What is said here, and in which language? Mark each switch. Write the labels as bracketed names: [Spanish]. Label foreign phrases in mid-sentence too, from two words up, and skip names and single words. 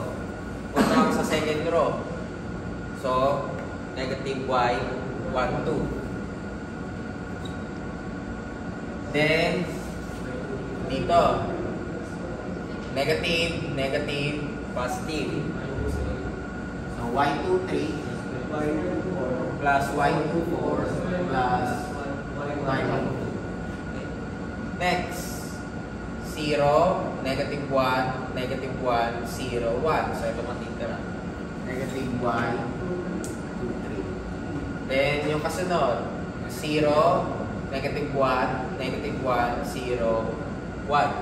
[Filipino] Punta ako sa [English] second row. So, negative y12. Then, dito, negative, negative, positive. So y23 plus y24 plus y12. Next, 0, negative 1, negative 1, 0, 1. [Filipino] So ito matitira. Negative y23. Then yung kasunod, 0, [English] negative 1, negative 1, 0, 1.